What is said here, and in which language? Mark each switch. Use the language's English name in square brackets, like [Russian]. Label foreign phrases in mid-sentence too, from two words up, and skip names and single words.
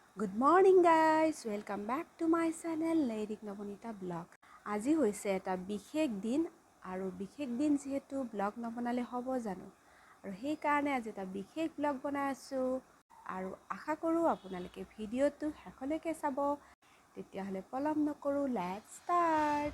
[English] Good morning guys, welcome back to my channel neirik nabanita blog. [Assamese] আজি হৈছে এটা বিশেষ দিন আৰু বিশেষ দিন যেহেতু ব্লগ নবনালে হ'ব জানো আৰু সেই কাৰণে আজি এটা বিশেষ ব্লগ বনাই আছো আৰু আশা কৰো আপোনালোকে ভিডিওটো শেষলৈকে চাব। তেতিয়া হলে পলম নকৰো, [English] let's start.